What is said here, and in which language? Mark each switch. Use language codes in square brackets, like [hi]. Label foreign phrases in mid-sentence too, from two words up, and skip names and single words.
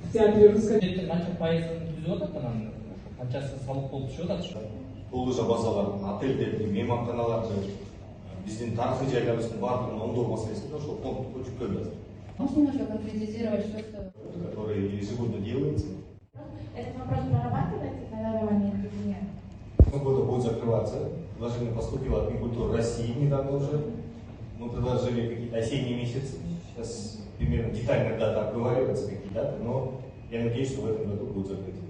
[ru] театре русской. [ky] Канча пайызын түзүп атат анан канчасы салык болуп түшүп атат. Бул базалар, отельдерди, мейманканаларды, биздин тарыхый жайларыбыздын баардыгын оңдоо маселесин ошол фондко жүктөп жатыр. [ru] Можно немножко конкретизировать, что Который ежегодно делается. этот вопрос прорабатывается, когда момент или нет? Года будет закрываться. Предложение поступило от Минкультуры России недавно уже. Мы предложили какие-то осенние месяцы. Сейчас примерно детальная дата обговаривается, какие даты, но я надеюсь, что в этом году будет закрытие.